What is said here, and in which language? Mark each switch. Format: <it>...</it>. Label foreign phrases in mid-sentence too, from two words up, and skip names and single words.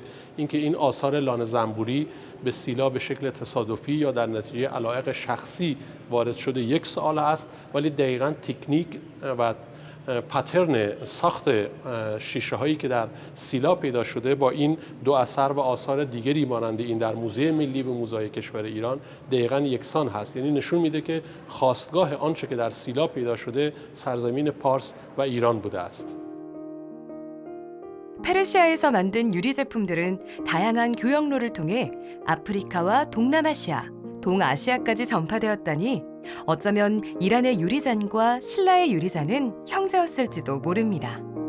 <fa>اینکه این آثار لانه زنبوری به سیلا به شکل تصادفی یا در نتیجه علایق شخصی وارد شده یک سوال است، ولی دقیقاً تکنیک و پترن ساخت شیشه هایی که در سیلا پیدا شده با این دو اثر و آثار دیگری مانند این در موزه ملی به موزه‌های کشور ایران دقیقاً یکسان هست. یعنی نشون میده که خاستگاه آنچه که در سیلا پیدا شده سرزمین پارس و ایران بوده است.</fa> <ko>페르시아에서 만든 유리 제품들은 다양한 교역로를 통해 아프리카와 동남아시아, 동아시아까지 전파되었다니 어쩌면 이란의 유리잔과 신라의 유리잔은 형제였을지도 모릅니다.</ko>